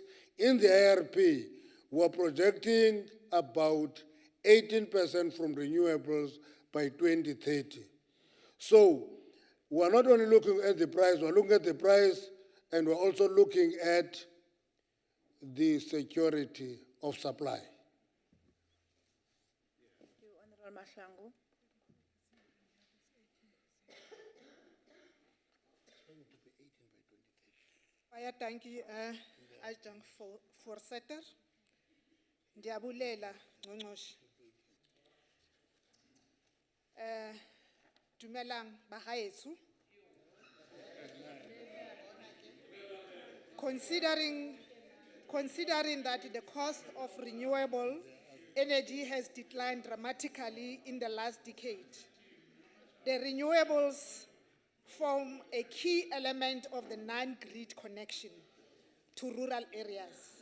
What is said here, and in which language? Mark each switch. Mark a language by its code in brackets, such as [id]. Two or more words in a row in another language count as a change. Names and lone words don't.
[en] In the IRP, we're projecting about 18% from renewables by 2030. So we're not only looking at the price, we're looking at the price and we're also looking at the security of supply. Thank you, Honorable Mahlangu. [af] Baie dankie, adjunct voorsitter. [xh] Ndiyabulela, Ngqongqoshe. [tn] Dumelang bagaetsho. [en] Considering that the cost of renewable energy has declined dramatically in the last decade, the renewables form a key element of the non-grid connection to rural areas.